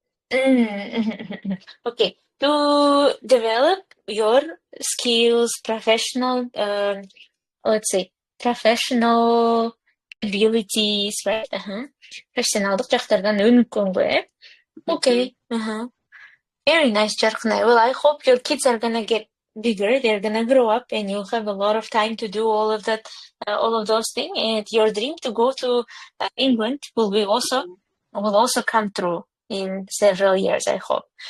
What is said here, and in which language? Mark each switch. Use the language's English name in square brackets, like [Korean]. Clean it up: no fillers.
[English] Okay, to develop your skills, professional, let's say, professional abilities, right? [Kyrgyz] Профессионалдык жактардан өнүккөнгө, eh? [English] Okay. Very nice, Jarkhnai. Well, I hope your kids are gonna get bigger. They're gonna grow up, and you'll have a lot of time to do all of that, all of those things. And your dream to go to England will also come true in several years, I hope.